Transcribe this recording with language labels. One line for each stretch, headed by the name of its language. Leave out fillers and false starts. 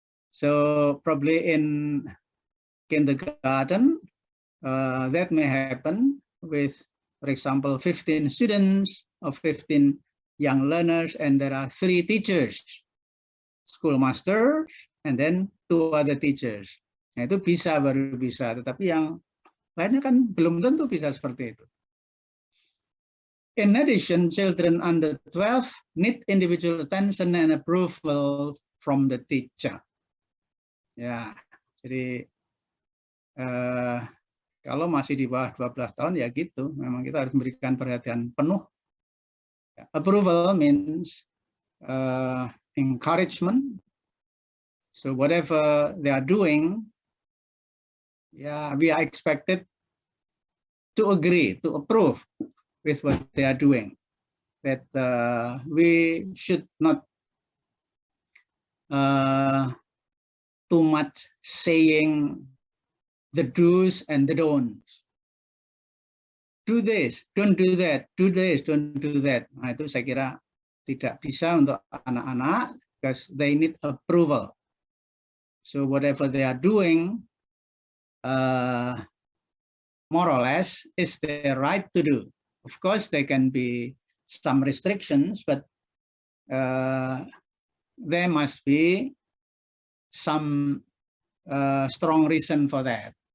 English: So probably in kindergarten, that may happen with, for example, 15 students or 15 young learners, and there are 3 teachers, schoolmaster, and then 2 other teachers.
Indonesian: Nah, itu bisa, baru bisa, tetapi yang lainnya kan belum tentu bisa seperti itu.
English: In addition, children under 12 need individual attention and approval from the teacher.
Indonesian: Ya, jadi kalau masih di bawah 12 tahun ya gitu, memang kita harus memberikan perhatian penuh.
English: Approval means encouragement. So whatever they are doing, yeah, we are expected to agree, to approve with what they are doing. That we should not too much saying the do's and the don'ts. Do this, don't do that. Do this, don't do that.
Indonesian: Nah, itu saya kira tidak bisa untuk anak-anak,
English: because they need approval. So whatever they are doing, more or less, is their right to do. Of course, there can be some restrictions, but there must be some strong reason for that.